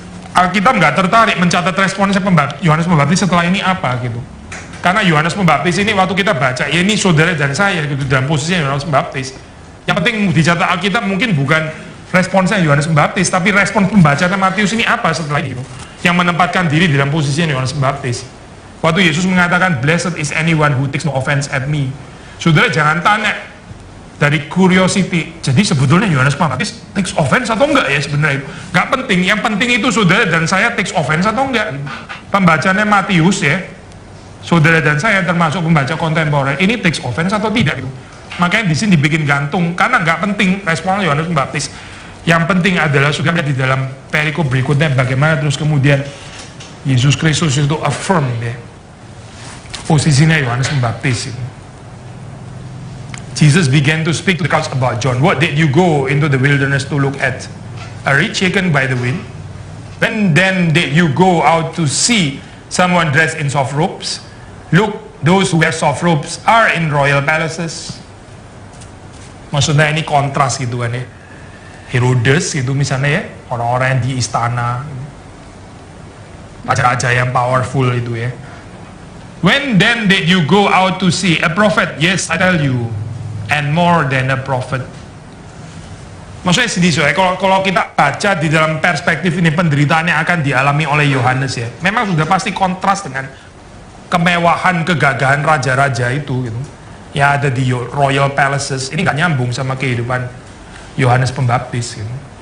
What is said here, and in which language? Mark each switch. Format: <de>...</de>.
<id>Alkitab nggak tertarik mencatat responsnya Yohanes Pembaptis setelah ini apa gitu. Karena Yohanes Pembaptis ini waktu kita baca, ya ini saudara dan saya gitu dalam posisinya Yohanes Pembaptis. Yang penting dicatat Alkitab mungkin bukan responsnya Yohanes Pembaptis, tapi respon pembacaan Matius ini apa setelah itu, yang menempatkan diri dalam posisinya Yohanes Pembaptis. Waktu Yesus mengatakan,</id> <en>blessed is anyone who takes no offense at me.</en> <id>Saudara jangan tanya dari curiosity, jadi sebetulnya Yohanes Pembaptis</id> <en>takes offense</en> <id>atau enggak ya sebenarnya itu. Enggak penting, yang penting itu saudara dan saya</id> <en>takes offense</en> <id>atau enggak. Pembacanya Matius ya, saudara dan saya termasuk pembaca kontemporer, ini</id> <en>takes offense</en> <id>atau tidak gitu. Makanya di sini dibikin gantung, karena nggak penting respon Yohanes Pembaptis. Yang penting adalah sudah di dalam perikop berikutnya bagaimana terus kemudian Yesus Kristus itu affirm ya posisinya Yohanes Pembaptis itu.</id> <en>Jesus began to speak to the crowds about John. What did you go into the wilderness to look at? A reed shaken by the wind? When then did you go out to see someone dressed in soft robes? Look, those who wear soft robes are in royal palaces.</en> <id>Maksudnya ini kontras gitu kan ya. Herodes gitu misalnya ya, orang-orang yang di istana, raja-raja yang powerful itu ya.</id> <en>When then did you go out to see a prophet? Yes, I tell you, and more than a prophet.</en> <id>Maksudnya sini soalnya kalau kita baca di dalam perspektif ini penderitaan yang akan dialami oleh Yohanes ya, memang sudah pasti kontras dengan kemewahan kegagahan raja-raja itu gitu. Ya ada di</id> <en>royal palaces,</en> <id>ini gak nyambung sama kehidupan Yohanes Pembaptis gitu.</id>